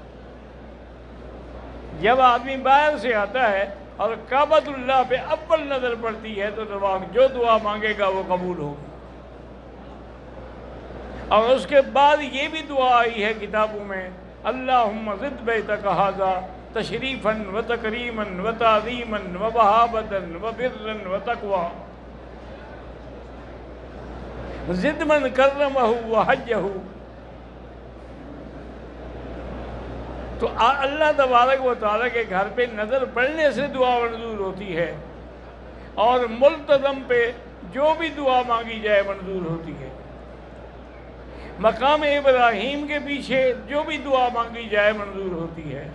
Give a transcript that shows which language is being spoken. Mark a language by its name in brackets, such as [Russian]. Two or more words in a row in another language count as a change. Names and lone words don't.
[Urdu] جب آدمی باہر سے آتا ہے اور کعبۃ اللہ پہ اول نظر پڑتی ہے تو جو دعا مانگے گا وہ قبول ہوگی۔ اور اس کے بعد یہ بھی دعا آئی ہے کتابوں میں، [Arabic] اللہم زد بیتک ھذا تشریفا و تکریما و تعظیما و وہابتا و برا و تقوی، زد من کرمہ و حجہ۔ [Urdu] تو اللہ تبارک و تعالیٰ کے گھر پہ نظر پڑنے سے دعا منظور ہوتی ہے، اور ملتزم پہ جو بھی دعا مانگی جائے منظور ہوتی ہے۔ مقام ابراہیم کے پیچھے جو بھی دعا مانگی جائے منظور ہوتی ہے۔